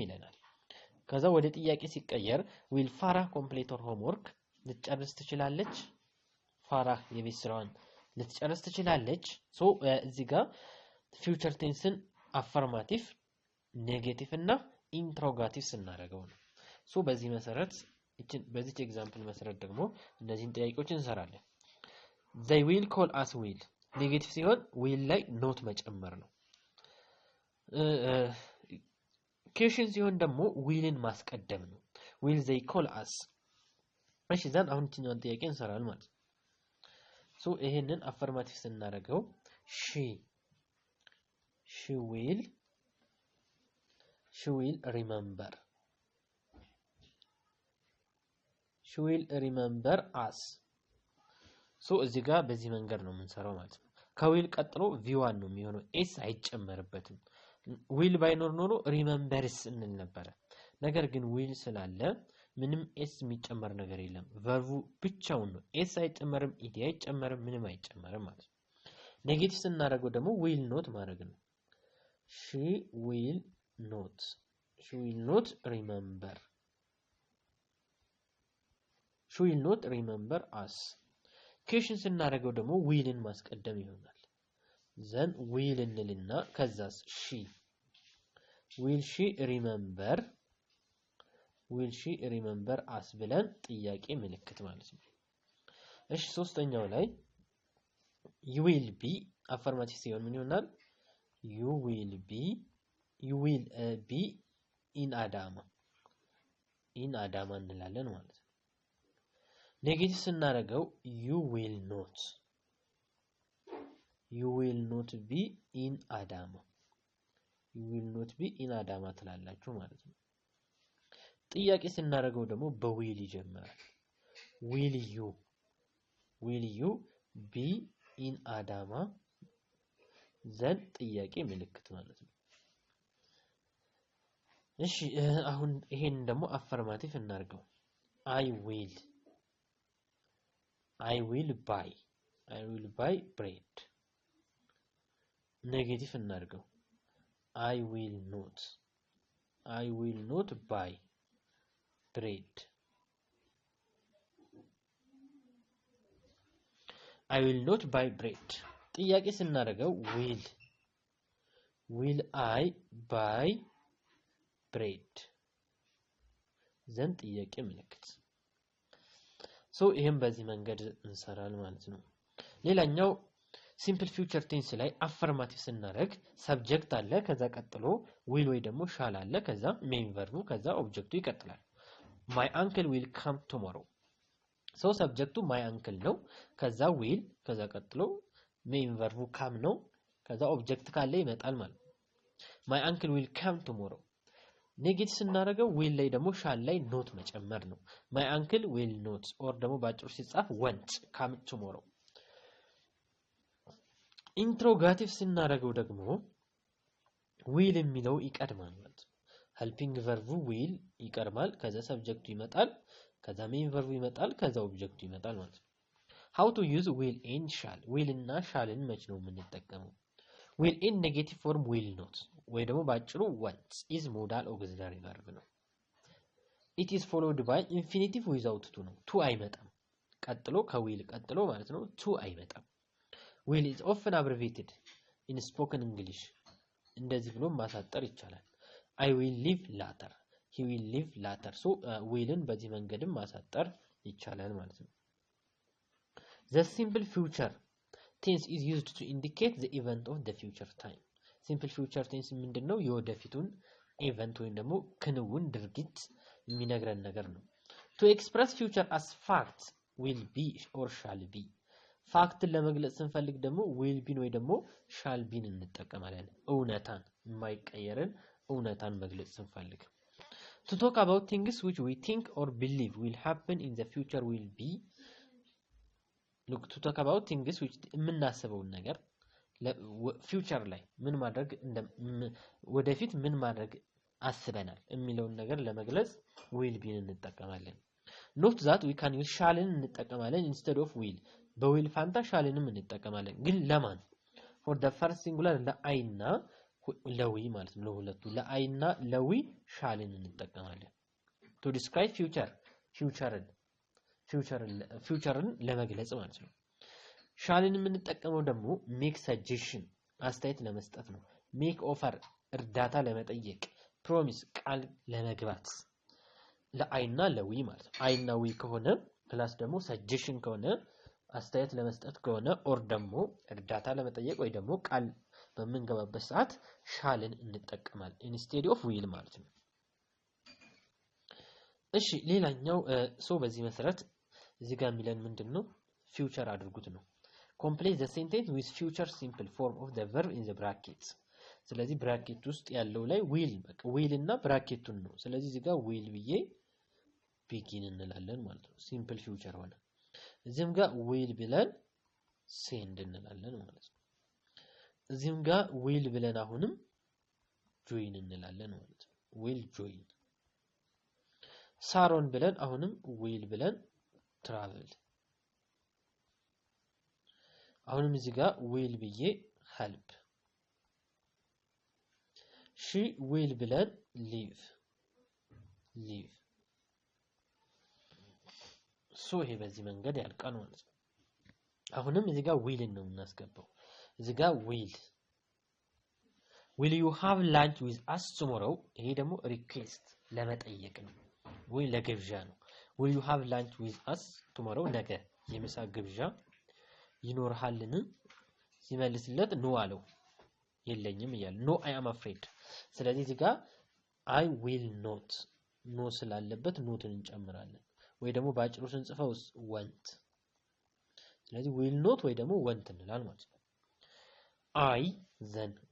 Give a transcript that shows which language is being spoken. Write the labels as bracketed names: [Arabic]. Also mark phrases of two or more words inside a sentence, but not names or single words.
[Amharic] ይለናል። ከዛ ወደ ጥያቄ ሲቀየር [English] will Farah complete her homework፣ [Amharic] ልትጨርስ ትችላለች። ፋራህ የቤት ስራዋን ልትጨርስ ትችላለች። እዚህ ጋር [English] future tense [Amharic] አፈርማቲቭ፣ ኔጌቲቭ እና ኢንትሮጋቲቭ ስናደርገው ነው። በዚህ መሰረት በዚህ ኤግዛምፕል መሰረት ደግሞ እነዚህን ጥያቄዎች እንሰራለን። [English] they will call us will [Amharic] ኔጌቲቭ ሲሆን will ላይ ኖት መጨመር ነው። ኬሽን ሲሆን ደግሞ willን ማስቀደም ነው። [English] will they call us። [Amharic] እሺ ዘን አሁን እኛን ጥያቄ እንሰራለን ማለት ነው። ይሄንን አፈርማቲቭ ስናደርገው she [English] will remember us። [Amharic] እዚህ ጋር በዚህ መንገድ ነው የምንሰራው ማለት ነው። ከዊል ቀጥሎ v1 ነው የሚሆነው፣ s አይጨመርበትም። ዊል ባይኖር ኖሮ ሪመምበርስ እንል ነበር። ነገር ግን ዊል ስላለ ምንም ኤስ የሚጨመር ነገር የለም። ቨርቡ ብቻውን ነው። ኤስ አይጨመርም፣ ኢዲ አይጨመርም፣ ምንም አይጨመርም ማለት ነው። ኔጌቲቭ ስናደርገው ደግሞ [English] will not [Amharic] ማድረግ ነው። [English] she will remember us። [Amharic] ኬሽን ስናደርገው ደግሞ ዊልን ማስቀደም ይሆናል። ዘን ዊል እንልና ከዛስ [English] will she remember us [Amharic] ብለን ጥያቄ ምልክት ማለት ነው። እሺ ሶስተኛው ላይ [English] you will be [Amharic] አፈርማቲቭ ሲሆን ምን ይሆናል? [English] you will be in አዳማ [Amharic] እንላለን ማለት ነው። [English] ኔጌቲቭ ስናደርገው you will not be in [Amharic] አዳማ ትላላችሁ ማለት ነው። ጥያቄ ስናደርገው ደግሞ በዊል ይጀምራል። [English] will you be in [Amharic] አዳማ ዘን ጥያቄ ምልክት ማለት ነው። እሺ አሁን ይሄን ደግሞ አፈርማቲቭ እናድርገው። [English] I will buy bread። [Amharic] ኔጌቲቭ እናድርገው። [English] I will not buy bread። [Amharic] ጥያቄ ስናደርገው [English] will I buy bread [Amharic] ዘን ጥያቄ ምልክት። ይሄን በዚህ መንገድ እንሰራለን ማለት ነው። ሌላኛው [English] simple future tense [Amharic] ላይ አፈርማቲቭ ስናደርግ ሰብጀክት አለ፣ ከዛ ቀጥሎ will ወይ ደግሞ ሻል አለ፣ ከዛ [English] main verb፣ [Amharic] ከዛ ኦብጀክቱ ይቀጥላል። [English] my uncle will come tomorrow። [Amharic] ሰብጀክቱ [English] my uncle [Amharic] ነው፣ ከዛ will፣ ከዛ ቀጥሎ [English] main verb [Amharic] come ነው፣ ከዛ ኦብጀክት ካለ ይመጣል ማለት ነው። [English] my uncle will come tomorrow። [Amharic] ኔጌቲቭ ስናደርገው will ላይ ደግሞ ሻል ላይ ኖት መጨመር ነው። [English] my uncle will not [Amharic] ኦር ደግሞ ባጭሩ ሲጻፍ [English] won't come tomorrow። [Amharic] ኢንትሮጋቲቭ ስናደርገው ደግሞ will የሚለው ይቀድማል ማለት ነው። [English] helping verb will [Amharic] ይቀርማል ከዛ ሰብጀክቱ ይመጣል ከዛ [English] main verb [Amharic] ይመጣል ከዛ ኦብጀክቱ ይመጣል ማለት ነው [English] how to use will and shall will [Amharic] እና shallን መች ነው የምንጠቀመው [English] will in negative form will not [Amharic] ወይ ደግሞ ባጭሩ [English] want is modal auxiliary verb [Amharic] ነው [English] it is followed by infinitive without to [Amharic] ነው to አይመጣም ቀጥሎ ከwill ቀጥሎ ማለት ነው [English] to አይመጣም will is often abbreviated in spoken English [Amharic] እንደዚህ ብሎ ማሳጠር ይቻላል [English] I will live later he will live later so willን [Amharic] በዚህ መንገድም ማሳጠር ይቻላል ማለት ነው [English] the simple future tense is used to indicate the event of the future time simple future tense [Amharic] ምንድነው የወደፊቱን [English] event ወይም [Amharic] ደግሞ ክንውን ድርጊት የሚነግረን ነገር ነው [English] to express future as fact will be or shall be fact [Amharic] ለመግለጽ ስንፈልግ ደግሞ [English] will be [Amharic] ወይ ደግሞ [English] shall be [Amharic] እንጠቀማለን እውነታን የማይቀየርን እውነታን መግለጽ ስንፈልግ [English] to talk about things which we think or believe will happen in the future will be look to talk about things which [Amharic] የምናስበው ነገር future ላይ ምን ማድረግ ወደፊት ምን ማድረግ አስበናል የሚለውን ነገር ለመግለጽ [English] will be [Amharic] እንጠቀማለን [English] note that we can use [Amharic] shallን እንጠቀማለን [English] instead of will [Amharic] በwill ፋንታ shallንም እንጠቀማለን ግን ለማን [English] for the first singular [Amharic] ለአይና ለዊ ማለት ነው ለሁለቱ ለአይና ለዊ shallን እንጠቀማለን [English] to describe [Amharic] futureን ለመግለጽ ማለት ነው shallን የምንጠቀመው ደግሞ [English] make suggestion [Amharic] አስተያየት ለመስጠት ነው [English] make offer [Amharic] እርዳታ ለመጠየቅ promise ቃል ለመግባት ለአይና ለዊ ማለት ነው አይና ዊ ከሆነ ፕላስ ደግሞ suggestion ከሆነ አስተያየት ለመስጠት ከሆነ ኦር ደግሞ እርዳታ ለመጠየቅ ወይ ደግሞ ቃል በመንገባበት ሰዓት shallን እንጠቀማለን [English] instead of will [Amharic] ማለት ነው እሺ ሌላኛው በዚህ መሰረት እዚህ ጋር የሚለን ምንድነው future አድርጉት ነው [English] complete the sentence with future simple form of the verb in the brackets [Amharic] ስለዚህ ብራኬት ውስጥ ያለው ላይ will በቃ will እና ብራኬቱን ነው ስለዚህ እዚህ ጋር will ብዬ begin እንላለን ማለት ነው [English] simple future [Amharic] ሆነ እዚህም ጋር will ብለን send እንላለን ማለት ነው እዚህም ጋር will ብለን አሁንም join እንላለን ማለት ነው [English] will join [Amharic] ሳሮን ብለን አሁንም will ብለን travel አሁንም እዚህ ጋር will ብዬ help [English] she will [Amharic] ብለን live ይሄ በዚህ መንገድ ያልቃል ማለት ነው አሁንም እዚህ ጋር will ነው እናስገባው እዚህ ጋር [English] will you have lunch with us tomorrow [Amharic] ይሄ ደግሞ [English] request [Amharic] ለመጠየቅ ነው ወይ ለግብዣ ነው [English] will you have lunch with us tomorrow [Amharic] ነገ የምሳ ግብዣ ይኖርሃልን ሲመልስለት no አለው የለኝም ይላል [English] no I am afraid [Amharic] ስለዚህ እዚህ ጋር [English] I will not [Amharic] no ስላለበት ኖትን እንጨምራለን ወይ ደግሞ ባጭሩ ስንጽፈው want ስለዚህ [English] will not [Amharic] ወይ ደግሞ want እንላለን ማለት ነው [English] I then